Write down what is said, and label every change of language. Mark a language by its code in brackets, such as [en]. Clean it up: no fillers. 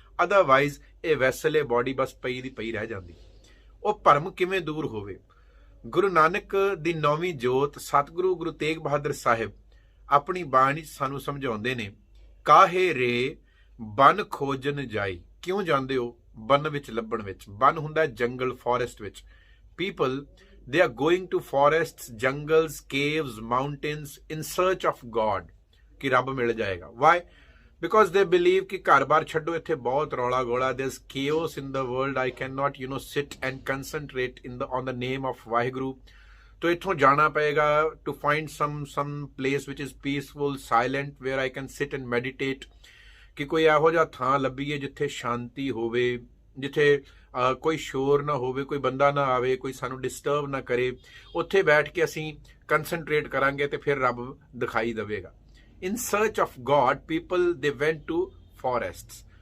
[pa] Otherwise ਇਹ vessel, ਇਹ body ਬਸ ਪਈ ਦੀ ਪਈ ਰਹਿ ਜਾਂਦੀ। ਉਹ ਭਰਮ ਕਿਵੇਂ ਦੂਰ ਹੋਵੇ? ਗੁਰੂ ਨਾਨਕ ਦੀ 9ਵੀਂ ਜੋਤ ਸਤਿਗੁਰੂ ਗੁਰੂ ਤੇਗ ਬਹਾਦਰ ਸਾਹਿਬ ਆਪਣੀ ਬਾਣੀ ਸਾਨੂੰ ਸਮਝਾਉਂਦੇ ਨੇ, ਕਾਹੇ ਰੇ ਬਨ ਖੋਜਨ ਜਾਈ। ਕਿਉਂ ਜਾਂਦੇ ਹੋ ਬਨ ਵਿੱਚ ਲੱਭਣ ਵਿੱਚ? ਬਨ ਹੁੰਦਾ ਜੰਗਲ, ਫੋਰੈਸਟ ਵਿੱਚ। [en] people they are going to forests, jungles, caves, mountains in search of God [pa] ਕਿ ਰੱਬ ਮਿਲ ਜਾਏਗਾ। [en] why? because they believe [pa] ਕਿ ਘਰ-ਬਾਰ ਛੱਡੋ, ਇੱਥੇ ਬਹੁਤ ਰੌਲਾ ਗੋਲਾ, [en] there's chaos in the world, I cannot sit and concentrate on the name of Waheguru. तो [pa] ਇੱਥੋਂ ਜਾਣਾ ਪਏਗਾ [en] to find some place which is peaceful, silent, where I can sit and meditate। [pa] ਕਿ ਕੋਈ ਇਹੋ ਜਿਹਾ ਥਾਂ ਲੱਭੀਏ ਜਿੱਥੇ ਸ਼ਾਂਤੀ ਹੋਵੇ, ਜਿੱਥੇ ਕੋਈ ਸ਼ੋਰ ਨਾ ਹੋਵੇ, ਕੋਈ ਬੰਦਾ ਨਾ ਆਵੇ, ਕੋਈ ਸਾਨੂੰ ਡਿਸਟਰਬ ਨਾ ਕਰੇ, ਉੱਥੇ ਬੈਠ ਕੇ ਅਸੀਂ ਕੰਸਨਟਰੇਟ ਕਰਾਂਗੇ ਤੇ ਫਿਰ ਰੱਬ ਦਿਖਾਈ ਦੇਵੇਗਾ। [en] In search of God people they went to forests.